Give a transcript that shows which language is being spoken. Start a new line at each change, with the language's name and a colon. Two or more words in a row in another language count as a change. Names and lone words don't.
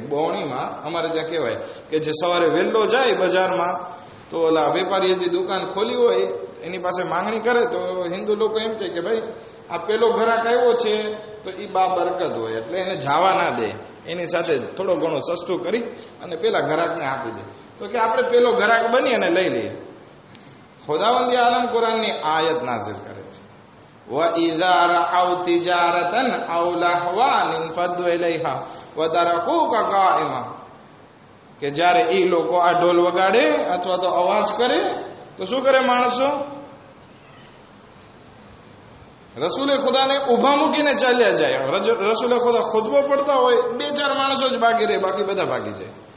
Gujarati: બોણીમાં અમારે ત્યાં કહેવાય કે જે સવારે વહેલો જાય બજારમાં, તો ઓલા વેપારીએ જે દુકાન ખોલી હોય એની પાસે માંગણી કરે તો હિન્દુ લોકો એમ કહે કે ભાઈ આ પેલો ઘરાક આવ્યો છે તો એ બરકત હોય એટલે એને જવા ના દે, એની સાથે થોડો ઘણો સસ્તું કરી અને પેલા ઘરાકને આપી દે. તો કે આપણે પેલો ઘરાક બની અને લઈ લઈએ. ખુદાવંદ આલમ કુરાનની આયત નાઝિલ કરે છે,
Arabic: وَإِذَا رَأَوْا تِجَارَةً أَوْ لَهْوًا انفَضُّوا إِلَيْهَا وَتَرَكُوكَ قَائِمًا.
Gujarati: કે જ્યારે એ લોકો આ ઢોલ વગાડે અથવા તો અવાજ કરે તો શું કરે માણસો? રસૂલે ખુદાને ઊભા મૂકીને ચાલ્યા જાય. રસૂલે ખુદા ખુતબો પડતા હોય, 2-4 માણસો જ બાકી રહે, બાકી બધા ભાગી જાય.